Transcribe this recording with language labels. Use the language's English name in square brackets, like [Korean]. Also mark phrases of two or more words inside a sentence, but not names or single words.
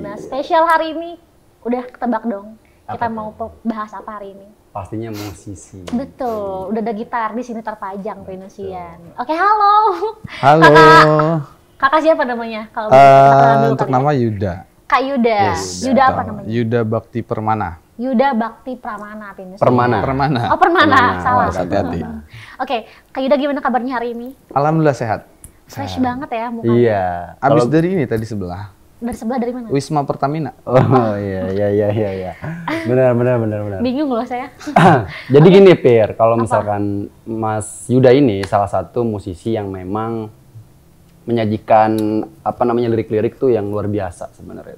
[Indonesian] Nah, spesial hari ini udah ketebak dong. Kita mau bahas apa hari ini? Pastinya musisi. Betul, udah ada gitar di sini terpajang Pinusian. Oke, halo. Halo. Kakak siapa namanya? Kalau untuk nama Yuda. Kak Yuda. Yuda apa namanya? Yuda Bakti Permana. Yuda Bakti Pramana Pinusian. Permana. Oh, Permana. Salah. Hati-hati. Oke, Kak Yuda gimana kabarnya hari ini? Alhamdulillah sehat. Fresh banget ya mukanya. Iya. Abis dari ini tadi sebelah. Dari sebelah dari mana? Wisma Pertamina. Oh iya. Benar. Bingung loh saya. Jadi gini Pir, kalau misalkan Mas Yuda ini salah satu musisi yang memang menyajikan lirik-lirik tuh yang luar biasa sebenarnya itu.